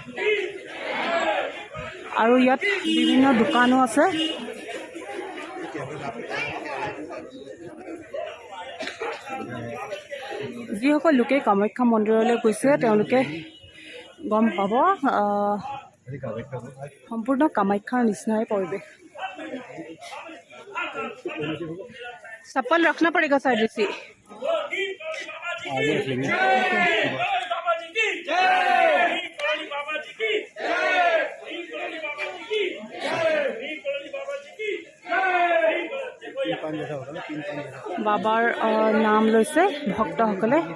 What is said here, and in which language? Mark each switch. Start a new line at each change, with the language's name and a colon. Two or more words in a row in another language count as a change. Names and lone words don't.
Assamese: আৰু ইয়াত বিভিন্ন দোকানো আছে। যিসকল লোকে কামাখ্যা মন্দিৰলৈ গৈছে তেওঁলোকে গম পাব সম্পূৰ্ণ কামাখ্যাৰ নিচিনাই পৰিৱেশ।
Hindi: चप्पल रखना पड़ेगा साइड से।
Assamese: বাবাৰ নাম লৈছে ভক্তসকলে।